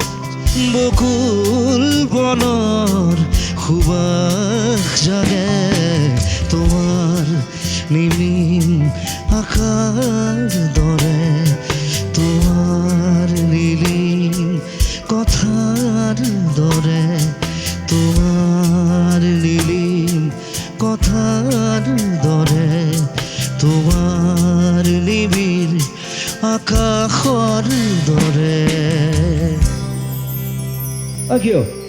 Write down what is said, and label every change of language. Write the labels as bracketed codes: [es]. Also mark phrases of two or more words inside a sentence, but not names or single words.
[as] বকুল বনৰ সুবাস জাগে তোমাৰ নিৰিম আকাৰ দৰে তোমাৰ নিৰিম কথাৰ দৰে তোমার নিরিম কথার দরে তোমার নিবিড় আকাশৰ দৰে। [en] Thank you.